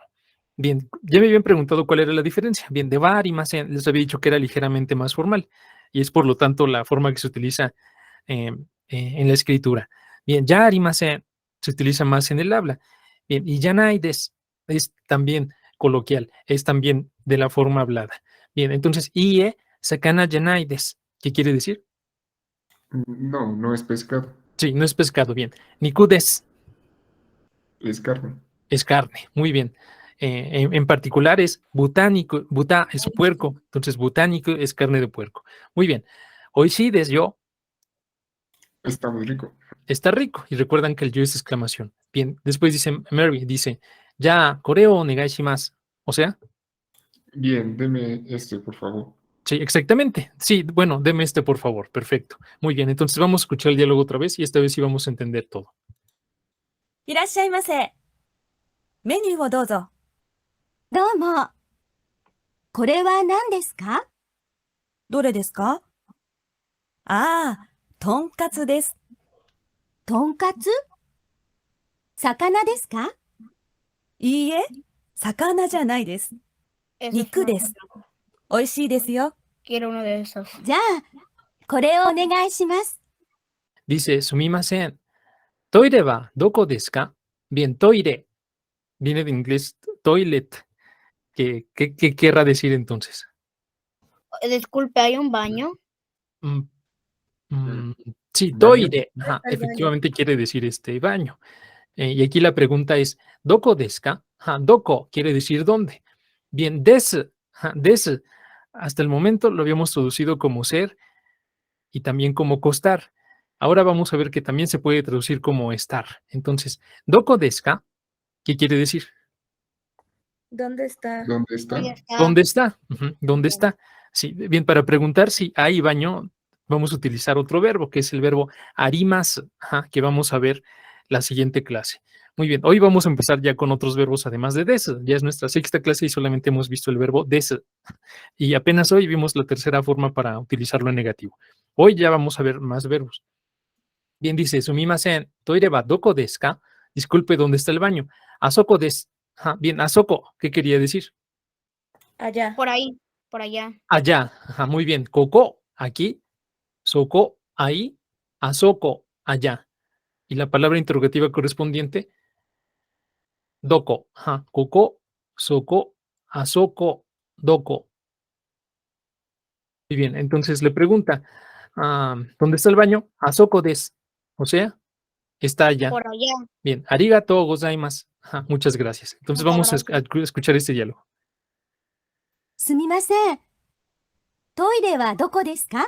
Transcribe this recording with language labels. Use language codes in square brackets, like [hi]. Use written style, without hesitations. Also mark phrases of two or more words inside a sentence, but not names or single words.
[es] Bien, ya me habían preguntado cuál era la diferencia. Bien, [ja] ではありません [es] les había dicho que era ligeramente más formal y es por lo tanto la forma que se utiliza en la escritura. Bien, [ja] じゃありません [es] se utiliza más en el habla. Bien, y [ja] じゃないです [es] es también coloquial, es también de la forma hablada. Bien, entonces, [ja] いえ魚じゃないです, [es] ¿qué quiere decir? No, no es pescado, Sí, no es pescado, bien. [ja] 肉です [es] es carne. es carne, muy bien. En particular es butánico, buta es puerco, entonces butánico es carne de puerco. Muy bien. [ja] おいしいですよ [es] Está muy rico. está rico. Y recuerdan que el yo es exclamación. Bien, después dice Mary, dice, ya, [ja] これをお願いします. [es] O sea, Bien, deme este, por favor. sí, exactamente. Sí, bueno, deme este, por favor. Perfecto. Muy bien, entonces vamos a escuchar el diálogo otra vez y esta vez sí vamos a entender todo. [ja] いらっしゃいませ。メニューをどうぞ。どうも。これは何ですか？どれですか？ああ、とんかつです。とんかつ？魚ですか？いいえ、魚じゃないです。 [es] Eso es [ja] Niku [es] una [ja] desu. [es] otra. [ja] 美味しいですよ。 [es] Quiero uno de esos. [ja] じゃあ、これをお願いします。 Dice, すみません。トイレはどこですか? [es] Bien, toire. Viene de inglés toilet. ¿Qué querrá decir entonces? Disculpe, ¿hay un baño? Mm, sí, ¿Baño? toire. Ajá, Al baño. efectivamente quiere decir baño. Y aquí la pregunta es, [ja] ¿どこですか? [es] Ajá, doko quiere decir dónde. Bien, desu. Ajá, desu. Hasta el momento lo habíamos traducido como ser y también como costar. Ahora vamos a ver que también se puede traducir como estar. Entonces, [ja] どこですか? [es] ¿Qué quiere decir? ¿Dónde está? ¿Dónde está? Ahí está. ¿Dónde está? Ujú, ¿dónde está? Sí, bien, para preguntar si hay baño, vamos a utilizar otro verbo, que es el verbo arimasu, que vamos a ver la siguiente clase. Muy bien, hoy vamos a empezar ya con otros verbos además de desu. Ya es nuestra sexta clase y solamente hemos visto el verbo desu. Y apenas hoy vimos la tercera forma para utilizarlo en negativo. Hoy ya vamos a ver más verbos. Bien, dice, [ja] すみません、トイレはどこですか? [es] Disculpe, ¿dónde está el baño? [ja] あそこです. [es] Bien, asoko, ¿qué quería decir? Allá. Por ahí, por allá. Allá, muy bien. Koko, aquí. Soko, ahí. Asoko, allá. Y la palabra interrogativa correspondiente, doko. [ja] ここ、そこ、あそこ、どこ. [es] Muy bien, entonces le pregunta, ¿dónde está el baño? [ja] あそこです. [es] O sea, está allá. Por allá. Bien, [ja] ありがとうございます. [es] Muchas gracias. Entonces Muchas vamos a gracias. escuchar este diálogo. [ja] すみません。トイレはどこですか？